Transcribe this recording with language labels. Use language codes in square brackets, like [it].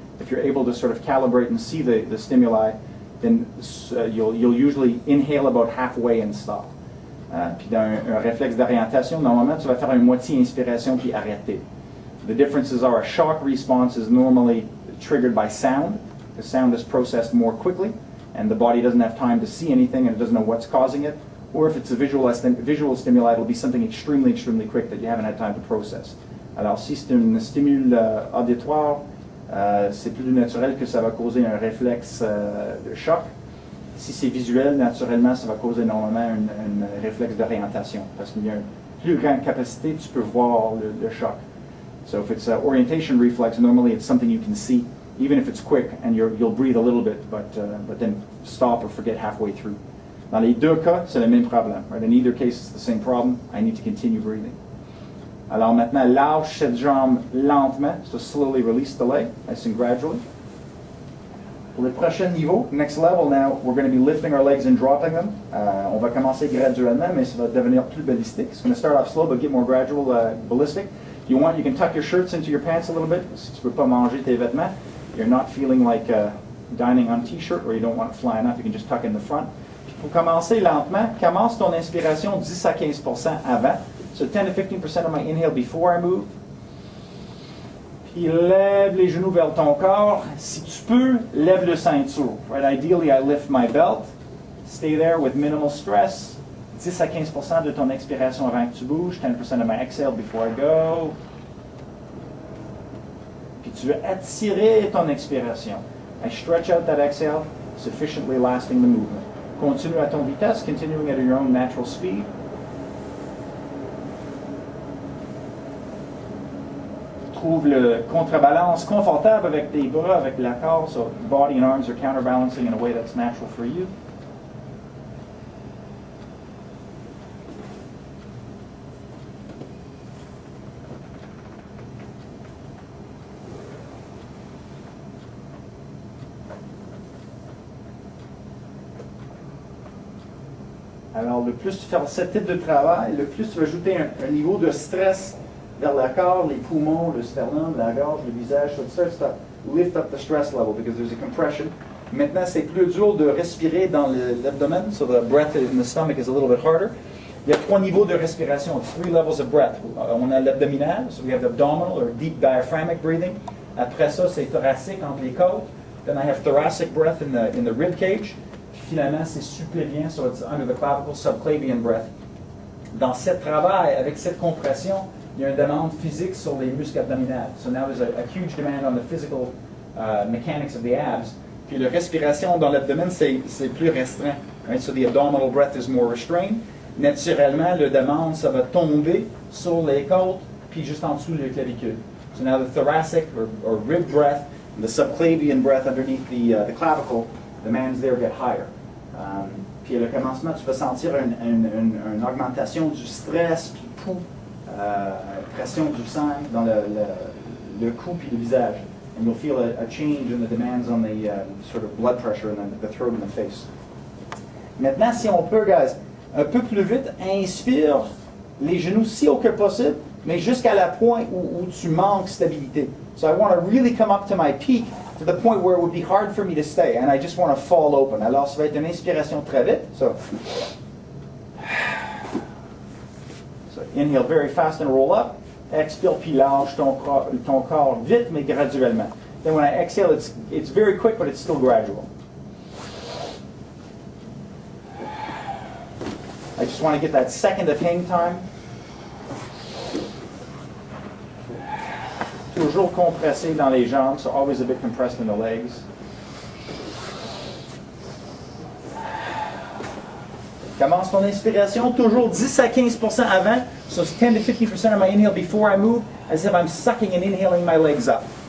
[en] If you're able to sort of calibrate and see the stimuli, then you'll usually inhale about halfway and stop. [fr] Puis dans un réflexe d'orientation, normalement, tu vas faire une moitié inspiration puis arrêter. [en] The differences are a shock response is normally triggered by sound. The sound is processed more quickly, and the body doesn't have time to see anything and it doesn't know what's causing it. Or if it's a visual stimuli, it'll be something extremely, extremely quick that you haven't had time to process. [fr] Alors, si c'est un stimule auditoire, c'est plus naturel que ça va causer un réflexe de choc. Si c'est visuel, naturellement, ça va causer normalement un réflexe d'orientation, parce qu'il y a une plus grande capacité, tu peux voir le choc. [en] So if it's an orientation reflex, normally it's something you can see, even if it's quick, and you'll breathe a little bit, but then stop or forget halfway through. [fr] Dans les deux cas, c'est le même problème. [en] Right? In either case, it's the same problem. I need to continue breathing. [fr] Alors maintenant, lâche cette jambe lentement. [en] So slowly release the leg, nice and gradually. [fr] Pour le prochain niveau, [en] next level now, we're going to be lifting our legs and dropping them. [fr] On va commencer graduellement, mais ça va devenir plus ballistique. [en] It's going to start off slow, but get more gradual, ballistic. If you want, you can tuck your shirts into your pants a little bit. [fr] Si tu ne peux pas manger tes vêtements, [en] you're not feeling like dining on t-shirt, or you don't want it flying up, you can just tuck in the front. [fr] Puis pour commencer lentement, commence ton inspiration 10 à 15% avant. [en] So 10 to 15% of my inhale before I move. [fr] Puis lève les genoux vers ton corps. Si tu peux, lève le ceinture. [en] Right? Ideally, I lift my belt. Stay there with minimal stress. [fr] 10 à 15% de ton expiration avant que tu bouges. [en] 10% of my exhale before I go. [fr] Puis tu veux attirer ton expiration. [en] I stretch out that exhale, sufficiently lasting the movement. [fr] Continue à ton vitesse, [en] continuing at your own natural speed. [fr] Trouve le contrebalance confortable avec tes bras, avec la corps, [en] so body and arms are counterbalancing in a way that's natural for you. [fr] Alors, le plus tu fais ce type de travail, le plus tu vas ajouter un niveau de stress vers le corps, les poumons, le sternum, la gorge, le visage. [en] So it starts to lift up the stress level because there's a compression. [fr] Maintenant, c'est plus dur de respirer dans l'abdomen, [en] so the breath in the stomach is a little bit harder. [fr] Il y a 3 niveaux de respiration, [en] 3 levels of breath. [fr] On a l'abdominal, [en] so we have the abdominal or deep diaphragmic breathing. [fr] Après ça, c'est thoracique entre les côtes. [en] Then I have thoracic breath in the rib cage. [fr] Puis finalement, c'est supplévien, [en] so it's under the clavicle, subclavian breath. [fr] Dans ce travail, avec cette compression, il y a une demande physique sur les muscles abdominaux. [en] So now there's a huge demand on the physical mechanics of the abs. [fr] Puis la respiration dans l'abdomen, c'est plus restreint. [en] Right? So the abdominal breath is more restrained. [fr] Naturellement, la demande, ça va tomber sur les côtes, puis juste en dessous de la clavicule. [en] So now the thoracic or rib breath, the subclavian breath underneath the clavicle, the demands there get higher. [fr] Puis le commencement, tu vas sentir une augmentation du stress, puis pression du sang dans le cou puis le visage. [en] And you'll feel a change in the demands on the sort of blood pressure in the throat and the face. [fr] Maintenant, si on peut, guys, un peu plus vite, inspire les genoux si haut que possible, mais jusqu'à la point où tu manques stabilité. [en] So I want to really come up to my peak to the point where it would be hard for me to stay, and I just want to fall open. [fr] Alors, ça va être une inspiration très vite. [en] So inhale very fast and roll up. [fr] Expire puis lâche ton corps vite, mais graduellement. [en] Then when I exhale, it's very quick, but it's still gradual. I just want to get that second of hang time. [fr] Toujours compressé dans les jambes, [en] so always a bit compressed in the legs. [fr] Commence ton inspiration, toujours 10 à 15% avant. [en] So it's 10 to 50% of my inhale before I move, as if I'm sucking and inhaling my legs up.